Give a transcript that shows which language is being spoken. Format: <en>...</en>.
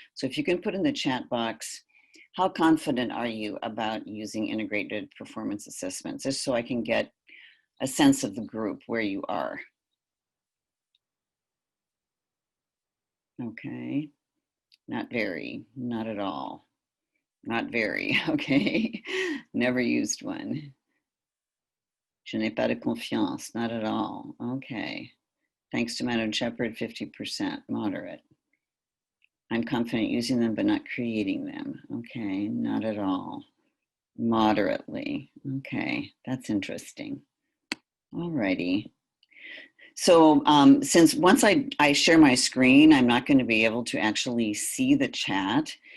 <en>So if you can put in the chat box, how confident are you about using integrated performance assessments, just so I can get a sense of the group where you are. Okay, not very, not at all, not very, okay. Never used one.</en> <fr>Je n'ai pas de confiance,</fr> <en>not at all, okay. Thanks to Madam Shepherd, 50%, moderate. I'm confident using them but not creating them, okay, not at all. Moderately, okay, that's interesting. Alrighty. So since once I share my screen, I'm not going to be able to actually see the chat.</en>